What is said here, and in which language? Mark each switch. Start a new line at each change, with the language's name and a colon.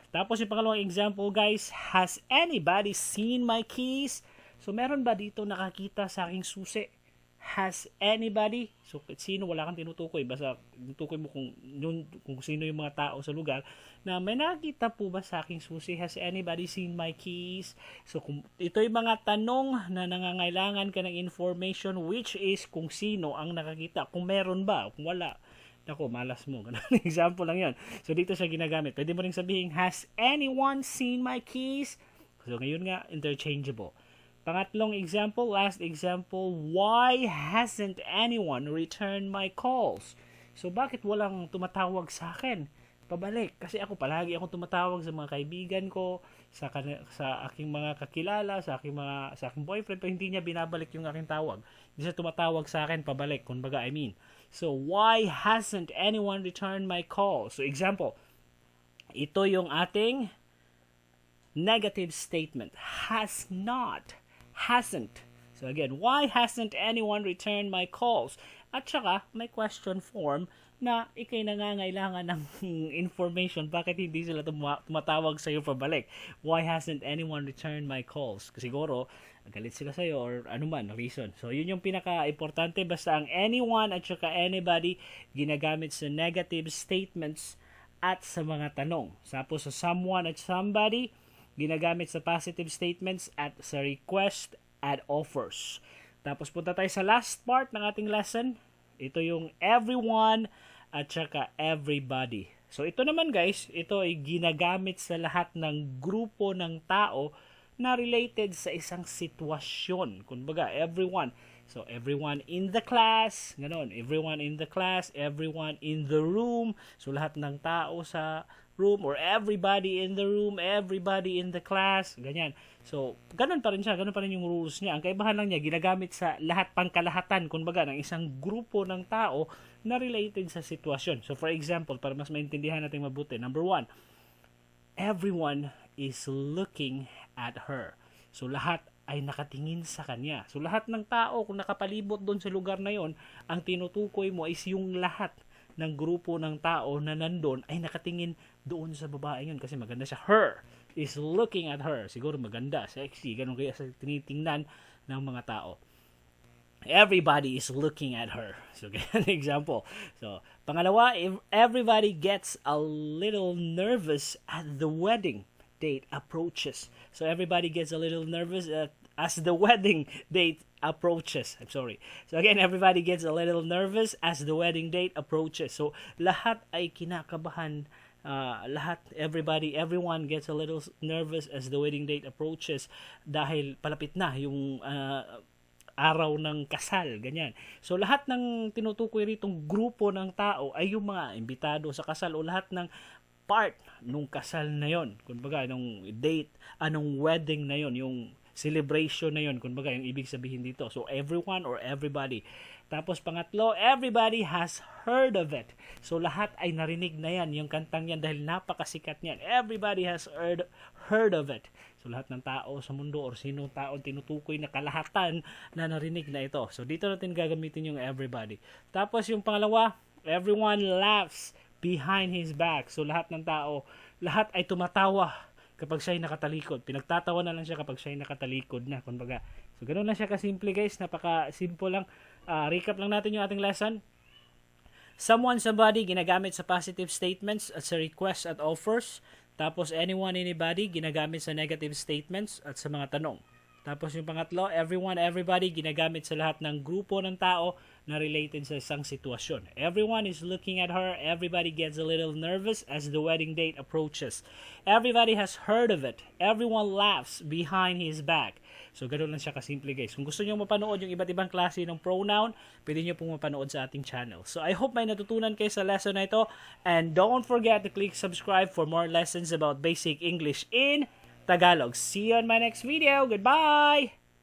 Filipino: Tapos yung pangalawang example guys,
English: has anybody seen my keys?
Filipino: So, meron ba dito nakakita sa aking susi?
English: Has anybody?
Filipino: So, sino, wala kang tinutukoy. Basta tinutukoy mo kung sino yung mga tao sa lugar na may nakita po ba sa aking susi?
English: Has anybody seen my keys?
Filipino: So, ito yung mga tanong na nangangailangan ka ng information, which is kung sino ang nakakita. Kung meron ba, kung wala. Ako, malas mo. Ganun, example lang yon. So, dito siya ginagamit. Pwede mo rin sabihin,
English: has anyone seen my keys?
Filipino: So, ngayon nga, interchangeable. Pangatlong example, last example,
English: why hasn't anyone returned my calls?
Filipino: So, bakit walang tumatawag sa akin? Pabalik. Kasi ako, palagi akong tumatawag sa mga kaibigan ko, sa aking mga kakilala, sa aking boyfriend, pero hindi niya binabalik yung aking tawag. Hindi siya tumatawag sa akin, pabalik. Kumbaga, I mean.
English: So, why hasn't anyone returned my calls? So, example,
Filipino: ito yung ating
English: negative statement. Has not. Hasn't. So again, why hasn't anyone returned my calls?
Filipino: At saka, may question form na ikay nangangailangan ng information. Bakit hindi sila tumatawag sa'yo pabalik?
English: Why hasn't anyone returned my calls?
Filipino: Kasi siguro, galit sila sa'yo or anuman, reason. So, yun yung pinaka-importante. Basta ang anyone at saka anybody ginagamit sa negative statements at sa mga tanong. Tapos sa someone at somebody, ginagamit sa positive statements at sa request at offers. Tapos punta tayo sa last part ng ating lesson. Ito yung everyone at saka everybody. So ito naman guys, ito ay ginagamit sa lahat ng grupo ng tao na related sa isang sitwasyon. Kumbaga, everyone. So everyone in the class, ganon.
English: Everyone in the class, everyone in the room.
Filipino: So lahat ng tao sa room or
English: everybody in the room, everybody in the class,
Filipino: ganyan. So, ganun pa rin siya, ganun pa rin yung rules niya. Ang kaibahan lang niya, ginagamit sa lahat pangkalahatan, kumbaga, ng isang grupo ng tao na related sa sitwasyon.
English: So, for example,
Filipino: para mas maintindihan natin mabuti,
English: number 1, everyone is looking at her.
Filipino: So, lahat ay nakatingin sa kanya. So, lahat ng tao, kung nakapalibot doon sa lugar na yon, ang tinutukoy mo is yung lahat. ng grupo ng tao na nandun ay nakatingin doon sa babae yun kasi maganda siya.
English: Her is looking at her.
Filipino: Siguro maganda, sexy, ganun kaya sa tinitingnan ng mga tao.
English: Everybody is looking at her. So, ganyan example. So, pangalawa, if everybody gets a little nervous at the wedding date approaches. So, everybody gets a little nervous as the wedding date approaches. I'm sorry. So, again, everybody gets a little nervous as the wedding date approaches.
Filipino: So, lahat ay kinakabahan.
English: Everyone gets a little nervous as the wedding date approaches
Filipino: dahil palapit na yung araw ng kasal, ganyan. So, lahat ng tinutukoy ritong grupo ng tao ay yung mga imbitado sa kasal o lahat ng part nung kasal na yon. Kumbaga, nung date, anong wedding na yon, yung celebration na yon, kumbaga, yung ibig sabihin dito.
English: So, everyone or everybody.
Filipino: Tapos, pangatlo,
English: everybody has heard of it.
Filipino: So, lahat ay narinig na yan, yung kantang yan, dahil napakasikat niyan.
English: Everybody has heard of it.
Filipino: So, lahat ng tao sa mundo or sinong tao tinutukoy na kalahatan na narinig na ito. So, dito natin gagamitin yung everybody. Tapos, yung pangalawa,
English: everyone laughs behind his back.
Filipino: So, lahat ng tao, lahat ay tumatawa kapag siya ay nakatalikod. Pinagtatawa na lang siya kapag siya ay nakatalikod na. Kumbaga, so, ganun lang siya kasimple, guys. Napaka-simple lang. Recap lang natin yung ating lesson. Someone, somebody, ginagamit sa positive statements at sa requests at offers. Tapos, anyone, anybody, ginagamit sa negative statements at sa mga tanong. Tapos, yung pangatlo, everyone, everybody, ginagamit sa lahat ng grupo ng tao na related sa isang sitwasyon.
English: Everyone is looking at her. Everybody gets a little nervous as the wedding date approaches. Everybody has heard of it. Everyone laughs behind his back.
Filipino: So, ganoon lang siya kasimple, guys. Kung gusto nyo mapanood yung iba't ibang klase ng pronoun, pwede nyo pong mapanood sa ating channel. So, I hope may natutunan kayo sa lesson na ito.
English: And don't forget to click subscribe for more lessons about basic English in Tagalog. See you on my next video. Goodbye!